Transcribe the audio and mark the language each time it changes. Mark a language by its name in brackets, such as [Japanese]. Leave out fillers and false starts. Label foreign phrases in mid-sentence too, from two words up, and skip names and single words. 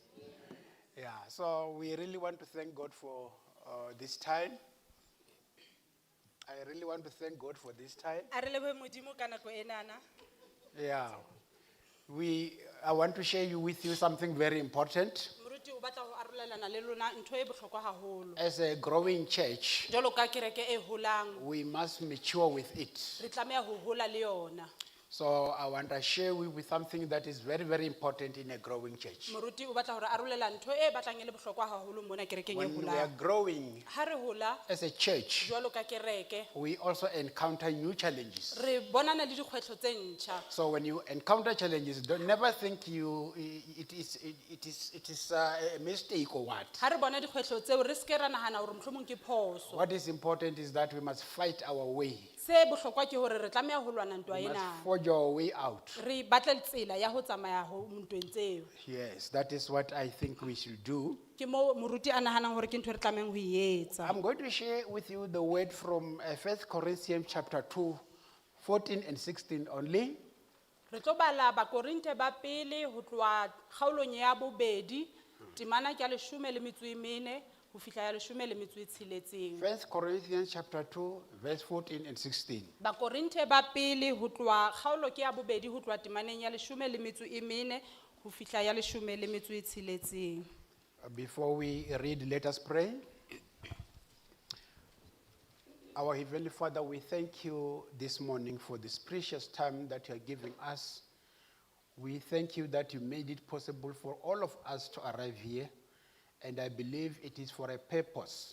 [English] Yeah. So we really want to thank God for this time. I really want to thank God for this time. Yeah. I want to share with you something very important. [Southern Sotho] moruti o batla ho arolelana le lona ntho e bohlokwa haholo. [English] As a growing church, [Southern Sotho] Jwalo ka kereke e holang, [English] we must mature with it. [Southern Sotho] re tlameha ho hola le yona. [English] So I want to share with something that is very, very important in a growing church. [Southern Sotho] Moruti o batla hore arolela ntho e batlang e le bohlokwa haholo mona kerekeng e [English] When we are [Southern Sotho] holang. [English] growing [Southern Sotho] Ha re hola, [English] as a church, [Southern Sotho] jwalo ka kereke, [English] we also encounter new challenges. [Southern Sotho] re bonana le dikgwetlho tse ntjha. [English] So when you encounter challenges, don't never think it is a mistake or what. [Southern Sotho] Ha re bona dikgwetlho tseo, re ske ra nahana hore mohlomong ke phoso. [English] What is important is that we must fight our way. [Southern Sotho] Se bohlokwa ke hore re tlameha ho lwana ntwa [English] We must [Southern Sotho] ena. [English] forge our way out. [Southern Sotho] Re batle tsela ya ho tsamaya ho ntweng tseo. [English] Yes, that is what I think we should do. [Southern Sotho] Ke mo moruti a nahanang hore ke ntho e re tlamehang ho e etsa. [English] I'm going to share with you the word from 1 Corinthians chapter 2, 14 and 16 only. [Southern Sotho] Re tlo bala Bakorinte ba pele ho tloha kgaolong ya bobedi, temana ke ya 14 ho fihla ya 16. [English] 1 Corinthians chapter 2, verse 14 and 16. [Southern Sotho] Bakorinte ba pele ho tloha kgaolo ke ya bobedi ho tloha temaneng ya 14 ho fihla ya 16. [English] Before we read, let us pray. Our Heavenly Father, we thank you this morning for this precious time that you are giving us. We thank you that you made it possible for all of us to arrive here, and I believe it is for a purpose.